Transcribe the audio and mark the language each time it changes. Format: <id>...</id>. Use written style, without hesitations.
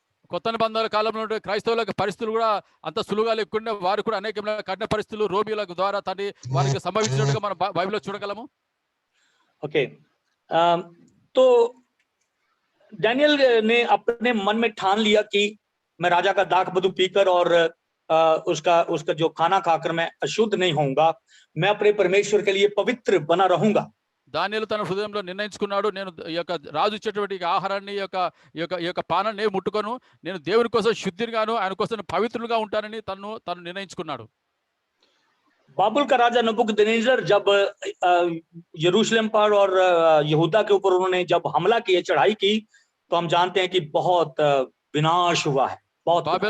<te>కొత్త నిబంధనల కాలంలో క్రైస్తవుల పరిస్థితులు కూడా అంత సులువుగా లేకుండా వారు కూడా అనేక కఠిన పరిస్థితులు రోమిల ద్వారా వారికి సంభవించినట్టుగా మనం బైబిల్లో చూడగలము.</te> <hi>ओके, तो डैनियल ने अपने मन में ठान लिया कि मैं राजा का दाख मधु पीकर और उसका जो खाना खाकर मैं अशुद्ध नहीं होऊंगा, मैं अपने परमेश्वर के लिए पवित्र बना रहूंगा।</hi> <te>దానియేలు తన హృదయంలో నిర్ణయించుకున్నాడు, నేను ఈ యొక్క రాజు ఇచ్చేటువంటి ఆహారాన్ని ఈ యొక్క పానాన్ని ముట్టుకొను, నేను దేవుని కోసం శుద్ధిగాను ఆయన కోసం పవిత్రులుగా ఉంటానని తను నిర్ణయించుకున్నాడు.</te> <hi>बाबुल का राजा नबूकदनेस्सर जब यरूशलेम पर और यहूदा के ऊपर उन्होंने जब हमला किया, चढ़ाई की, तो हम जानते हैं कि बहुत विनाश हुआ है, बहुत</hi>